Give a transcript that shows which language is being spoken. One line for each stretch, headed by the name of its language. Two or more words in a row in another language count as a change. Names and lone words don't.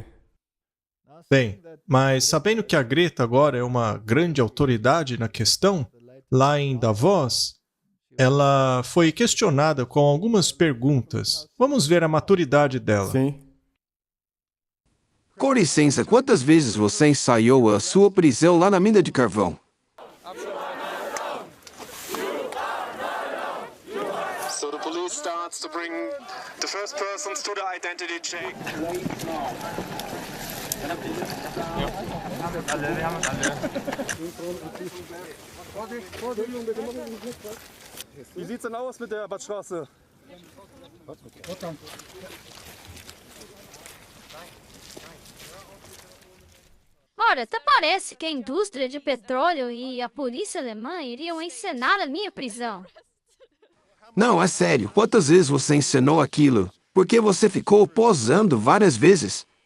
Portuguese: Bem, mas sabendo que a Greta agora é uma grande autoridade na questão, lá em Davos, ela foi questionada com algumas perguntas. Vamos ver a maturidade dela. Sim. Com licença, quantas vezes você ensaiou a sua prisão lá na mina de carvão?
English: So the police starts to bring the first persons to the identity check.
German: Wie sieht's denn aus mit der Badstraße?
Portuguese: Ora, até parece que a indústria de petróleo e a polícia alemã iriam encenar a minha prisão. Não, é sério. Quantas vezes você encenou aquilo? Porque você ficou posando várias vezes.